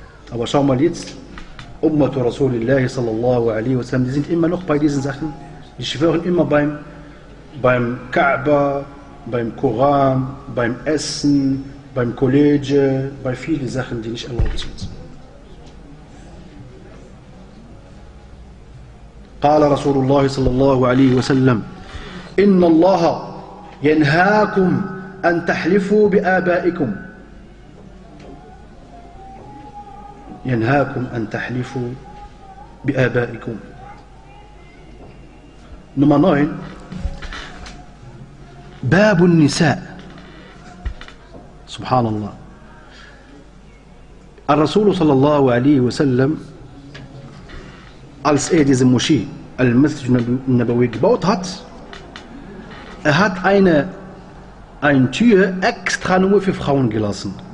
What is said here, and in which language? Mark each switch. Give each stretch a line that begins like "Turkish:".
German: Aber schau mal jetzt, Ummat Rasulullah sallallahu alaihi wa sallam, die sind immer noch bei diesen Sachen. Die schwören immer beim Kaaba, beim Koran, beim Essen, beim College, bei vielen Sachen, die nicht erlaubt sind.
Arabic: قال رسول الله صلى الله عليه وسلم إن الله ينهاكم أن تحلفوا بآبائكم ينهاكم أن تحلفوا بآبائكم.
German: Nummer 9,
Arabic: باب النساء. سبحان الله. الرسول صلى الله عليه وسلم
German: als er diesen Moschee Al-Masjid Nabawi gebaut hat, er hat eine Tür extra nur für Frauen gelassen.